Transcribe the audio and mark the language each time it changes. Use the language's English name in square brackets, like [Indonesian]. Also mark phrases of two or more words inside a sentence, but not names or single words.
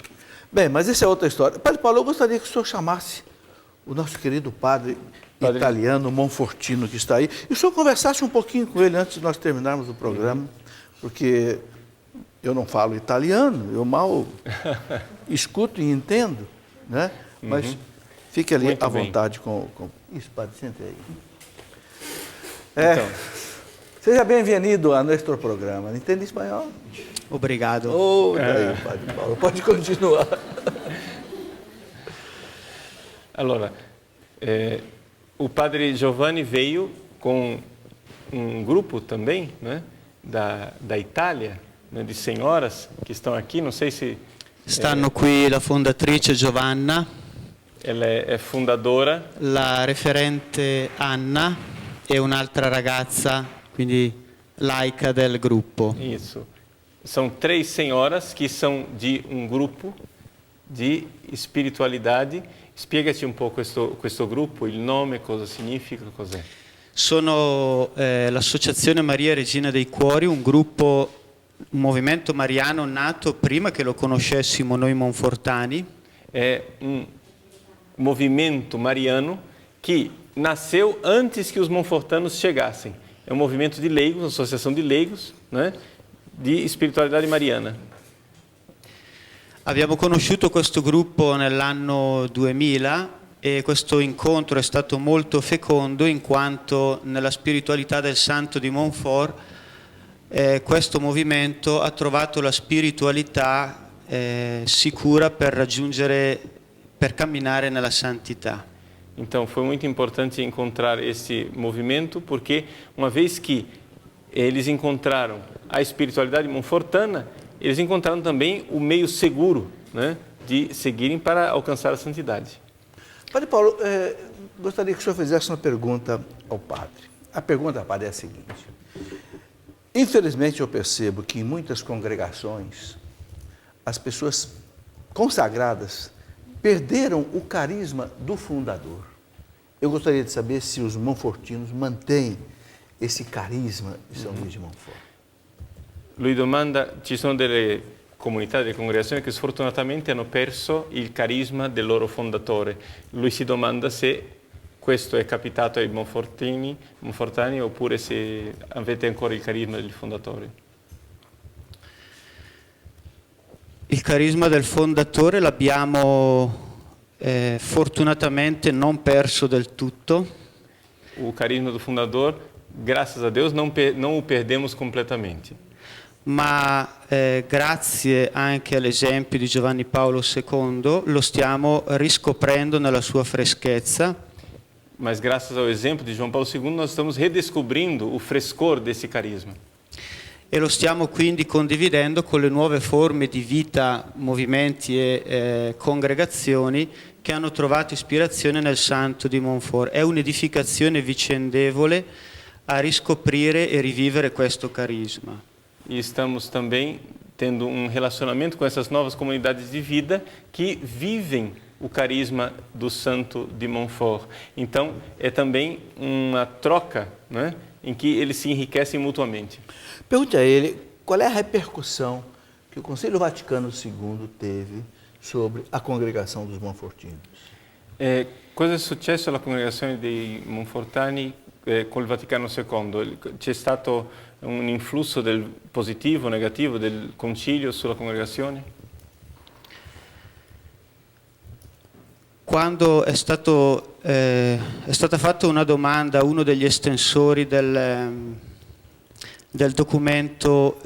[Portuguese] Bem, mas essa é outra história. Padre Paulo, eu gostaria que o senhor chamasse o nosso querido padre italiano Monfortino, que está aí, e o senhor conversasse um pouquinho com ele antes de nós terminarmos o programa, porque eu não falo italiano, eu mal escuto e entendo, né? Mas fique ali Muito à bem. vontade com... Isso, padre, sente aí. Então, Seja bem-vindo a nosso programa. Entende espanhol? Obrigado. Oh, daí, Padre Paulo, pode continuar. allora, o padre Giovanni veio com um grupo também, né, da Itália, né, de senhoras que estão aqui, não sei se... [Italian] Stanno qui la fondatrice Giovanna, [Portuguese] Ela é fundadora, [Italian] la referente Anna e un'altra ragazza, quindi laica del gruppo. [Portuguese] isso. São 3 senhoras que são de um grupo de espiritualidade. [Italian] Spiegati un po' questo gruppo, il nome, cosa significa, cos'è? Sono l'Associazione Maria Regina dei Cuori, un gruppo, un movimento mariano nato prima che lo conoscessimo noi monfortani. [Portuguese] É um movimento mariano que nasceu antes que os monfortanos chegassem. É um movimento de leigos, uma associação de leigos, né, de espiritualidade mariana. [Italian] Abbiamo conosciuto questo gruppo nell'anno 2000 e questo incontro è stato molto fecondo in quanto nella spiritualità del Santo di Montfort questo movimento ha trovato la spiritualità sicura per camminare nella santità. [Portuguese] Então, foi muito importante encontrar esse movimento, porque uma vez que eles encontraram a espiritualidade monfortana, eles encontraram também o meio seguro, né, de seguirem para alcançar a santidade. Padre Paulo, gostaria que o senhor fizesse uma pergunta ao padre. A pergunta, padre, é a seguinte. Infelizmente, eu percebo que em muitas congregações, as pessoas consagradas perderam o carisma do fundador. Eu gostaria de saber se os monfortinos mantêm esse carisma de São Luís de Montfort. [Italian] Lui domanda, ci sono delle comunità, delle congregazioni che sfortunatamente hanno perso il carisma del loro fondatore. Lui si domanda se questo è capitato ai monfortani oppure se avete ancora il carisma del fondatore. Il carisma del fondatore l'abbiamo fortunatamente non perso del tutto. [Portuguese] O carisma do fundador, graças a Deus, não o perdemos completamente. [Italian] Ma grazie anche all'esempio di Giovanni Paolo II lo stiamo riscoprendo nella sua freschezza. [Portuguese] Mas graças ao exemplo de João Paulo II, nós estamos redescobrindo o frescor desse carisma. [Italian] e lo stiamo quindi condividendo con le nuove forme di vita, movimenti e congregazioni che hanno trovato ispirazione nel Santo di Montfort. È un'edificazione vicendevole a riscoprire e rivivere questo carisma. [Portuguese] E estamos também tendo relacionamento com essas novas comunidades de vida que vivem o carisma do Santo de Montfort. Então, é também uma troca, né, em que eles se enriquecem mutuamente. Pergunte a ele qual é a repercussão que o Concílio Vaticano II teve sobre a congregação dos Monfortinos. [Italian] Cosa è successo alla congregazione dei Monfortani col Vaticano II? C'è stato un influsso del positivo, negativo del concilio sulla congregazione? Quando è stata fatta una domanda a uno degli estensori del documento